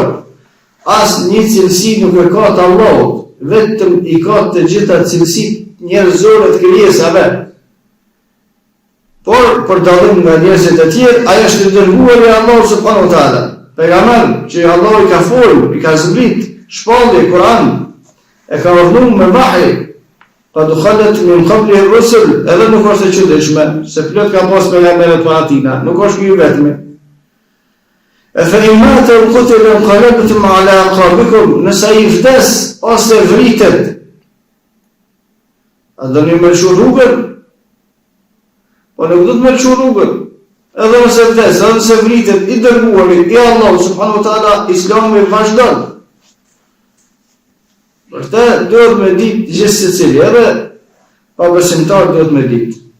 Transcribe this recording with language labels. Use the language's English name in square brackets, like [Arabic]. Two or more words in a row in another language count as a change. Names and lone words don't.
[Albanian] As një cilësi nuk e ka të Allahut, vetëm i ka të gjitha cilësitë njerëzore të krijesave. Por për dallim nga njerëzit e tjerë, ai është i dërguar i Allahut [Arabic] سبحانه وتعالى. [Albanian] Pejgamber që Allah i ka folur, i ka zbrit shpallje Kur'an, e ka urdhëruar me vahi, pa [Arabic] قد خلت من قبله الرسل, [Albanian] edhe nuk është e çuditshme, se plot ka pas pejgamberët para atina, nuk është ky vetëm. [Arabic] أفإن مات أو قتل انقلبتم على أعقابكم, [Albanian] nëse ai vdes ose vritet, a do një mërshu rrugën? Po nuk do të mërshu rrugën. Edhe nëse vdes, edhe nëse vritet, i dërguari i Allah [Arabic] سبحانه وتعالى, [Albanian] Islami vazhdon. Për të duhet me ditë gjithë secili, edhe pa besimtar duhet me ditë.